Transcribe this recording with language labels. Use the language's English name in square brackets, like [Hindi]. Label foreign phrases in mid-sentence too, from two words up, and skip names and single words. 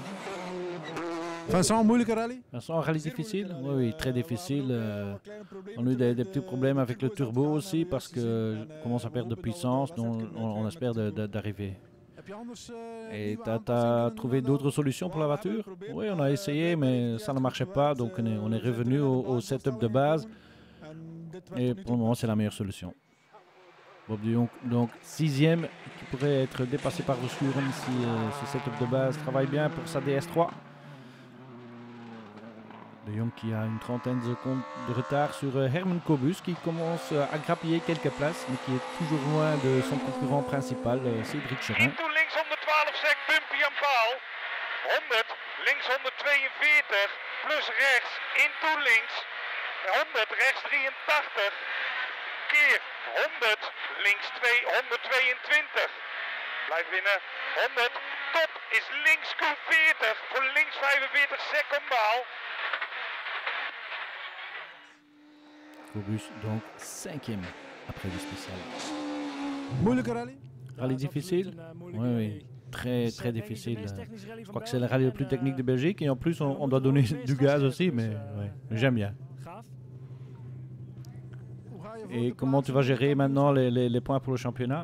[Dutch] Vincent, moeilijke rally? [French] Vincent, rallye difficile? Oui, très difficile. On a eu des petits problèmes avec le turbo aussi parce que commence à perdre de puissance, donc on espère d'arriver. Et tu as trouvé d'autres solutions pour la voiture? Oui, on a essayé, mais ça ne marchait pas, donc on est revenu au setup de base. Et pour le moment, c'est la meilleure solution. Bob de Jong, donc 6e, qui pourrait être dépassé par Verschuren si ce setup de base travaille bien pour sa DS3. De Jong qui a une trentaine de secondes de retard sur Herman Kobus qui commence à grappiller quelques places, mais qui est toujours loin de son concurrent principal, Cédric Cherin. [Dutch] Into links 112 sec, bumpy aan paal. 100, links 142, plus rechts, into links. 100, rechts 83. Keer 100, links 122. Blijf binnen. 100, top is links Q40 voor links 45 secondaal. [French] Kobus donc 5e après le spécial. [Dutch] Moeilijke rally? [French] Rallye difficile? Oui, très très difficile. Je crois que c'est le rallye le plus technique de Belgique et en plus on doit donner du gaz aussi, mais ouais, j'aime bien. Et comment tu vas gérer maintenant les points pour le championnat?